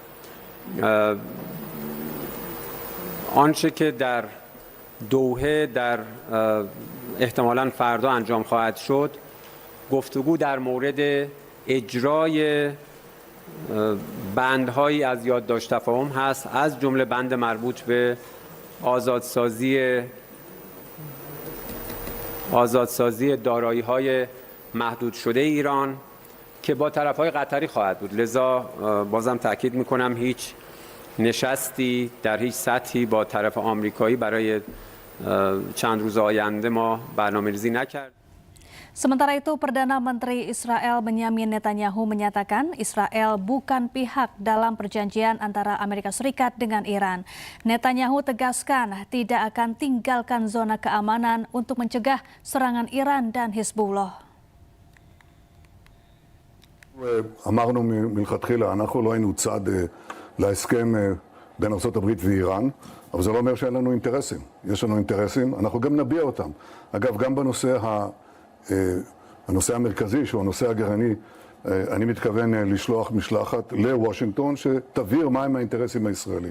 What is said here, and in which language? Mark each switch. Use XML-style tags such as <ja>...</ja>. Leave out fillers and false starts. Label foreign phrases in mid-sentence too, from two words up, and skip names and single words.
<fa>آنچه که در دوحه در احتمالاً فردا انجام خواهد شد، گفتگو در مورد اجرای بندهایی از یادداشت تفاهم هست، از جمله بند مربوط به آزادسازی دارایی‌های محدود شده ایران که با طرف‌های قطری خواهد بود. لذا بازم تاکید می‌کنم هیچ نشستی در هیچ سطحی با طرف آمریکایی برای چند روز آینده ما برنامه‌ریزی نکرد.</fa> <id>Sementara itu, Perdana Menteri Israel Benyamin Netanyahu menyatakan Israel bukan pihak dalam perjanjian antara Amerika Serikat dengan Iran. Netanyahu tegaskan tidak akan tinggalkan zona keamanan untuk mencegah serangan Iran dan Hizbullah.</id> <he>אמרנו מלכתחילה, אנחנו לא היינו צד להסכם בין ארצות הברית ואיראן, אבל זה לא אומר שאין לנו אינטרסים. יש לנו אינטרסים, אנחנו גם נביע אותם. אגב, גם הנושא המרכזי, שהוא הנושא הגרעיני, אני מתכוון לשלוח משלחת לוושינגטון שתבהיר מהם האינטרסים הישראלים.</he>